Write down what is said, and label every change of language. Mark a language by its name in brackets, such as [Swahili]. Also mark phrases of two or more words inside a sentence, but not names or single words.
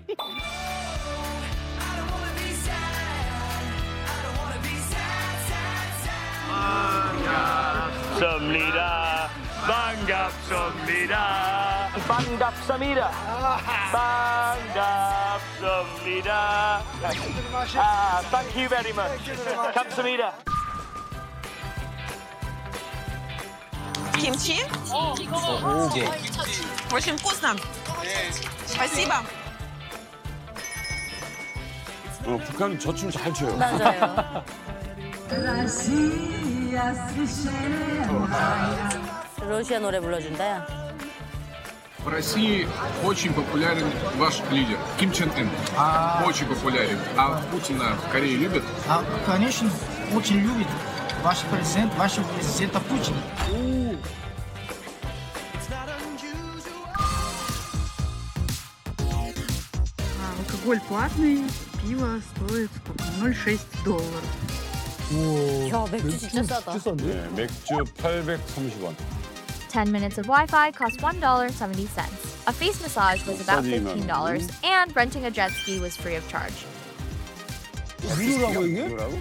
[Korean] 반갑습니다. 반갑습니다. 반갑습니다. 반갑습니다. [English] Thank you very much. [Korean] 감사합니다. Кимчи? 오게. [Russian] Очень вкусно. Спасибо. [Korean] 북한은 저 춤 잘 춰요. 맞아요. 러시아 노래 불러준다, 야. [Russian] В России очень популярен ваш лидер Ким Чен Ын. Очень популярен. А Путина в Корее любят? Конечно, очень любит ваш президент, вашего президента Путина. Алкоголь платный, пиво стоит $0.6. [Korean] 야, 맥주 진짜 싸다. 네, 맥주 830원. [English] 10 minutes of Wi-Fi cost $1.70. A face massage was about $15, and renting a jet ski was free of charge. [Korean] 무료라고 이게?